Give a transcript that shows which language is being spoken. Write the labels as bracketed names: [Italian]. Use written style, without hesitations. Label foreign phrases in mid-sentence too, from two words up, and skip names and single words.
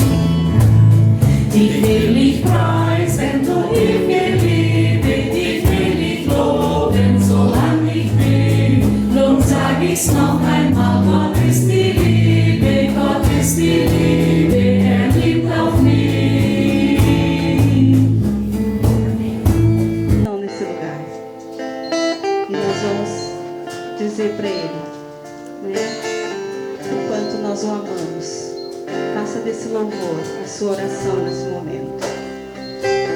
[German] Ich will dich preisen, du ewige Liebe, ich will dich loben, solange ich bin. Drum sag ich's noch einmal, Gott ist die Liebe, Gott ist die Liebe, liebt auch mich. [Portuguese] Não nesse lugar. E nós vamos dizer para Ele, né, o quanto nós o amamos. Faça desse louvor a sua oração nesse momento.